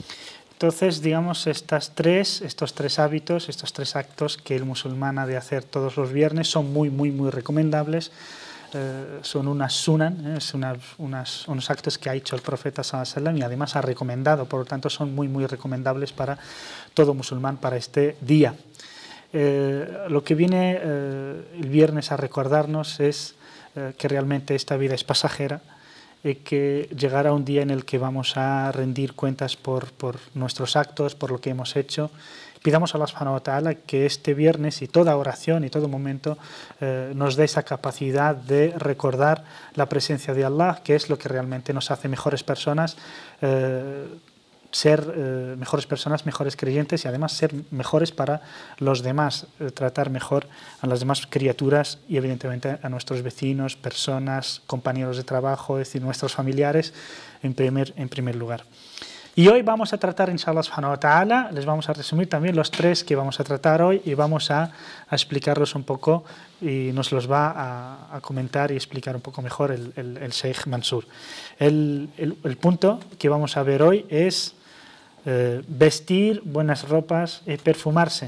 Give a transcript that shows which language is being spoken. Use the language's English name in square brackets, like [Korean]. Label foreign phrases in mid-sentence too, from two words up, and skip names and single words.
[Spanish] Entonces, digamos, estos tres hábitos, estos tres actos que el musulmán ha de hacer todos los viernes son muy recomendables. Son unas sunan, unos actos que ha hecho el profeta [Arabic] صلى الله عليه وسلم [Spanish] y además ha recomendado, por lo tanto son muy recomendables para todo musulmán para este día. Lo que viene el viernes a recordarnos es que realmente esta vida es pasajera y que llegará un día en el que vamos a rendir cuentas por nuestros actos, por lo que hemos hecho. Pidamos a Allah [Arabic] سبحانه وتعالى [Spanish] que este viernes y toda oración y todo momento nos dé esa capacidad de recordar la presencia de Allah, que es lo que realmente nos hace mejores personas, ser mejores personas, mejores creyentes y además ser mejores para los demás, tratar mejor a las demás criaturas y evidentemente a nuestros vecinos, personas, compañeros de trabajo, es decir, nuestros familiares en primer lugar. Y hoy vamos a tratar, [Arabic] إن شاء الله سبحانه وتعالى, [Spanish] les vamos a resumir también los tres que vamos a tratar hoy y vamos a explicarlos un poco y nos los va a comentar y explicar un poco mejor el Sheikh Mansur. El punto que vamos a ver hoy es vestir buenas ropas y perfumarse.